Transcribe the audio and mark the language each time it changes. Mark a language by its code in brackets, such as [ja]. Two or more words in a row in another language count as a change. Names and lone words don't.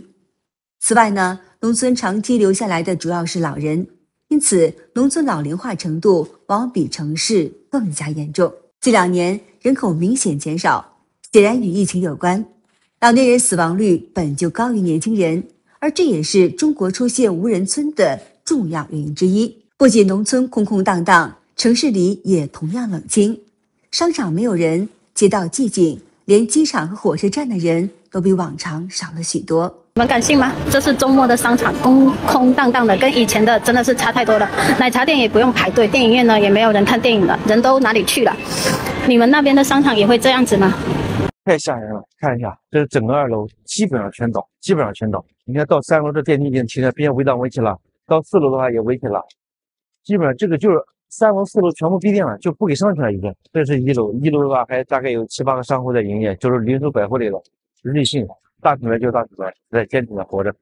[zh] 此外呢，農村長期留下來的主要是老人，因此農村老齡化程度往往比城市更加嚴重。這2年人口明顯減少，顯然與疫情有關。老年人死亡率本就高于年輕人，而這也是中國出現無人村的重要原因之一。不僅農村空空蕩蕩，城市裡也同樣冷清，商場沒有人，街道寂靜，連機場和火車站的人都比往常少了許多。你們敢信嗎？這是周末的商場，空空蕩蕩的，跟以前的真的是差太多了。奶茶店也不用排隊，電影院呢也沒有人看電影了，人都哪裡去了？你們那邊的商場也會這樣子嗎？太嚇人了，看一下，這是整個2樓基本上全倒，基本上全倒。你看到3樓這電梯已經停在邊圍檔圍起了，到4樓的話也圍起了，基本上這個就是3樓4樓全部閉店了，就不給上去了已經。這是1樓，1樓的話還大概有7、8個商戶在營業，就是零售百貨類的，瑞幸大品牌就是大品牌在堅挺的活着。